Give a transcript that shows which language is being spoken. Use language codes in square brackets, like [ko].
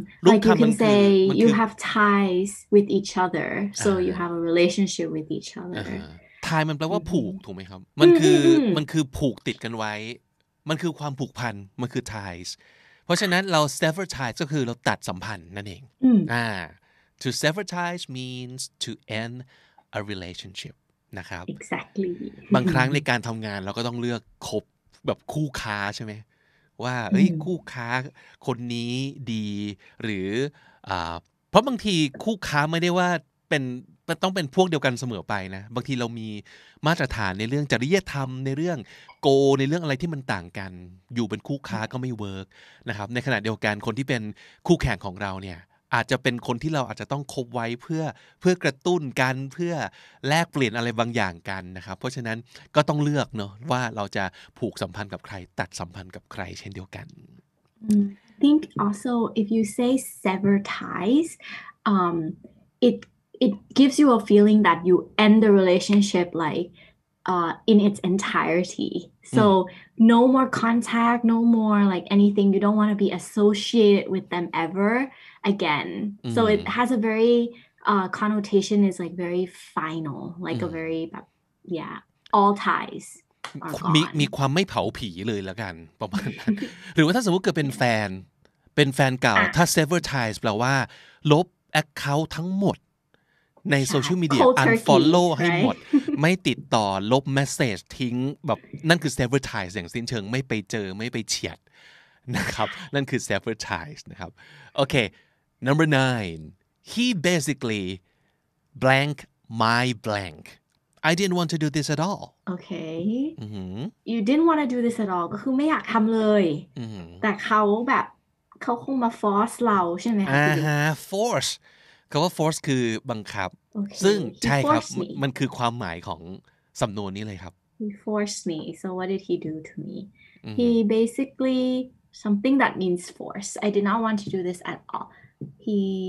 [en] Like you can say you have ties with each other, so you have a relationship with each other. [th] tie มันแปลว่าผูกถูกไหมครับมันคือผูกติดกันไว้มันคือความผูกพันมันคือ ties เพราะฉะนั้นเรา sever ties ก็คือเราตัดสัมพันธ์นั่นเอง [en] to sever ties means to end a relationship [th] นะครับ [en] Exactly [th] บางครั้งในการทำงานเราก็ต้องเลือกคบแบบคู่ค้าใช่ไหมว่าคู่ค้าคนนี้ดีหรือเพราะบางทีคู่ค้าไม่ได้ว่าต้องเป็นพวกเดียวกันเสมอไปนะบางทีเรามี มาตรฐานในเรื่องจริยธรรมในเรื่องโกในเรื่องอะไรที่มันต่างกันอยู่เป็นคู่ค้าก็ไม่เวิร์กนะครับในขณะเดียวกันคนที่เป็นคู่แข่งของเราเนี่ยอาจจะเป็นคนที่เราอาจจะต้องคบไว้เพื่อกระตุ้นกันเพื่อแลกเปลี่ยนอะไรบางอย่างกันนะครับเพราะฉะนั้นก็ต้องเลือกเนาะว่าเราจะผูกสัมพันธ์กับใครตัดสัมพันธ์กับใครเช่นเดียวกัน [en] I think also if you say sever ties it gives you a feeling that you end the relationship like in its entirety. So no more contact, no more like anything. You don't want to be associated with them ever again. So it has a very connotation is like very final, like a very all ties are gone. [th] มีความไม่เผาผีเลยละกันประมาณนั้น หรือว่าถ้าสมมติเกิดเป็นแฟนเก่าถ้า sever ties แปลว่าลบ account ทั้งหมดในโซเชียลมีเดีย unfollow ให้หมดไม่ติดต่อลบ message ทิ้งแบบนั่นคือ sever ties อย่างสิ้นเชิงไม่ไปเจอไม่ไปเฉียดนะครับนั่นคือ sever ties นะครับโอเค [en] number 9 he basically blank my blank I didn't want to do this at all Okay you didn't want to do this at all [th] ก็คือไม่อยากทำเลยแต่เขาคงมา force เราใช่ไหมคะ forceคำว่า force คือบังคับซึ่งใช่ครับมันคือความหมายของสำนวนนี้เลยครับ [en] He forced me so what did he do to me he basically something that means force I did not want to do this at all he